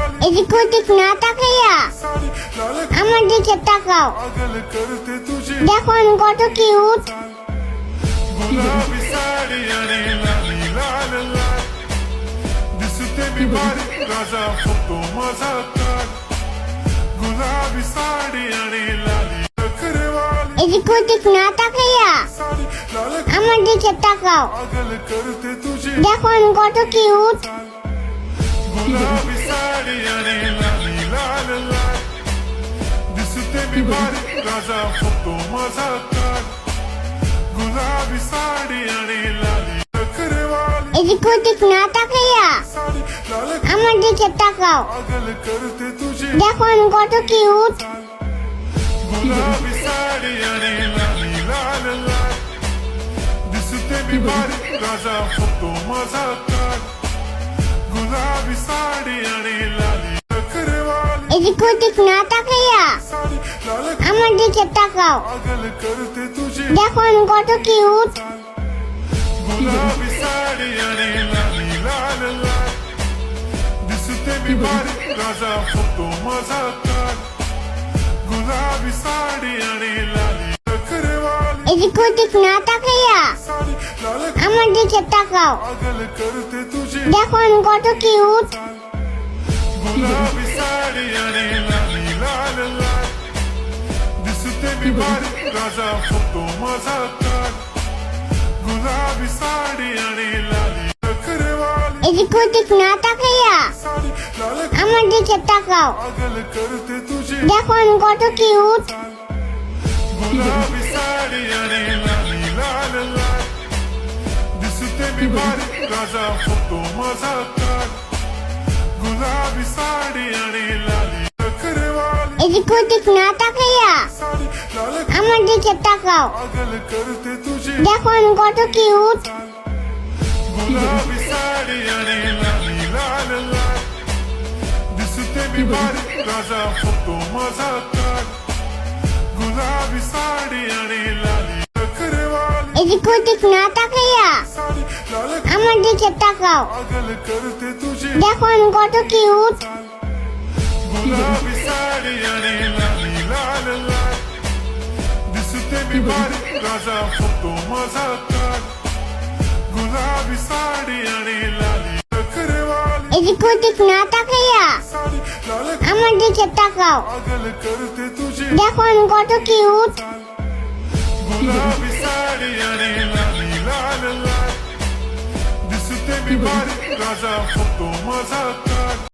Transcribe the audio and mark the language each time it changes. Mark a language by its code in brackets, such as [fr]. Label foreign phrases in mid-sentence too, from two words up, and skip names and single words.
[bn] এদিক ওদিক না তাকাইয়া আমার দিকে তাকাও। দেখো আমি কত কিউট। [mr] गुलाबी साड़ी आणि लाली लाल लाल दिसते मी बारीक राजा फोटो माझा काढ गुलाबी साडी आणि लाली नखरेवाली [bn] এদিক ওদিক না তাকাইয়া [mr] साडी लाल [bn] আমার দিকে তাকাও। [mr] पागल करते तुझे [bn] দেখো আমি কত কিউট। [mr] गुलाबी साडी आणि लाली लाल लाल दिसते मी बारीक राजा फोटो माझा काढ गुलाबी साडी आणि लाली नखरेवाली [bn] এদিক ওদিক না তাকাইয়া [mr] साडी लाल [bn] আমার দিকে তাকাও। [mr] पागल करते तुझे [bn] দেখো আমি কত কিউট। [mr] गुलाबी साडी आणि लाली लाल लाल दिसते मी बारीक राजा फोटो माझा काढ गुलाबी साडी आणि लाली नखरेवाली [bn] এদিক ওদিক না তাকাইয়া [mr] साडी लाल [bn] আমার দিকে তাকাও। [mr] पागल करते तुझे [bn] দেখো আমি কত কিউট। [mr] गुलाबी साडी आणि लाली लाल लाल दिसते मी बारीक राजा फोटो माझा काढ गुलाबी साडी आणि लाली नखरेवाली [bn] এদিক ওদিক না তাকাইয়া [mr] साडी लाल [bn] আমার দিকে তাকাও। [mr] पागल करते तुझे [bn] দেখো আমি কত কিউট। [mr] गुलाबी साडी आणि लाली लाल लाल दिसते मी बारीक राजा फोटो माझा काढ गुलाबी साडी आणि लाली नखरेवाली [bn] এদিক ওদিক না তাকাইয়া [mr] साडी लाल [bn] আমার দিকে তাকাও। [mr] पागल करते तुझे [bn] দেখো আমি কত কিউট। [mr] गुलाबी साडी आणि लाली लाल लाल दिसते मी बारीक राजा फोटो माझा काढ गुलाबी साडी आणि लाली नखरेवाली [bn] এদিক ওদিক না তাকাইয়া [mr] साडी लाल [bn] আমার দিকে তাকাও। [mr] पागल करते तुझे [bn] দেখো আমি কত কিউট। [mr] गुलाबी साडी आणि लाली लाल लाल दिसते मी बारीक राजा फोटो माझा काढ गुलाबी साडी आणि लाली नखरेवाली [bn] এদিক ওদিক না তাকাইয়া [mr] साडी लाल [bn] আমার দিকে তাকাও। [mr] पागल करते तुझे [bn] দেখো আমি কত কিউট। [mr] गुलाबी साडी आणि लाली लाल लाल दिसते मी बारीक राजा फोटो माझा काढ गुलाबी साडी आणि लाली नखरेवाली [bn] এদিক ওদিক না তাকাইয়া [mr] साडी लाल [bn] আমার দিকে তাকাও। [mr] पागल करते तुझे [bn] দেখো আমি কত কিউট। [mr] गुलाबी साडी आणि लाली लाल लाल दिसते मी बारीक राजा फोटो माझा काढ